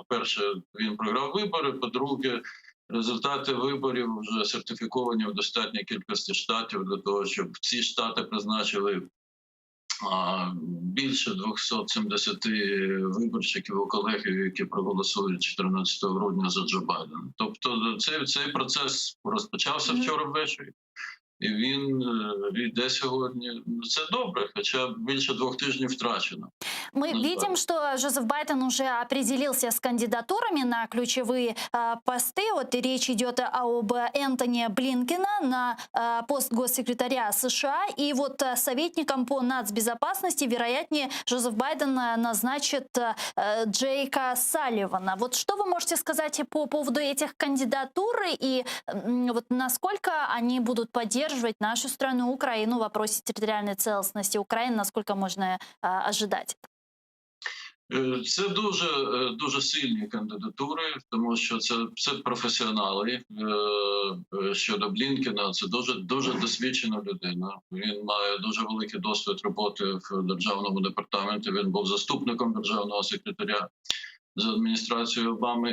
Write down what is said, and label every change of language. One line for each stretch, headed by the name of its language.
Ukrainian: По-перше, він програв вибори. По-друге, результати виборів вже сертифіковані в достатній кількості штатів для того, щоб ці штати призначили більше 270 виборщиків у колегію, які проголосують 14 грудня за Джо Байдена. Тобто цей процес розпочався вчора ввечері. І він йде сьогодні. Це добре, хоча більше 2 тижнів втрачено.
Russian: Мы видим, что Жозеф Байден уже определился с кандидатурами на ключевые посты. Вот и речь идет об Энтони Блинкена на пост госсекретаря США. И вот советником по нацбезопасности, вероятнее, Жозеф Байден назначит Джейка Салливана. Вот что вы можете сказать по поводу этих кандидатур и вот насколько они будут поддерживать нашу страну, Украину, в вопросе территориальной целостности Украины, насколько можно ожидать?
Ukrainian: Це дуже сильні кандидатури, тому що це професіонали. Щодо Блінкена, це дуже досвідчена людина. Він має дуже великий досвід роботи в Державному департаменті. Він був заступником державного секретаря за адміністрацією Обами.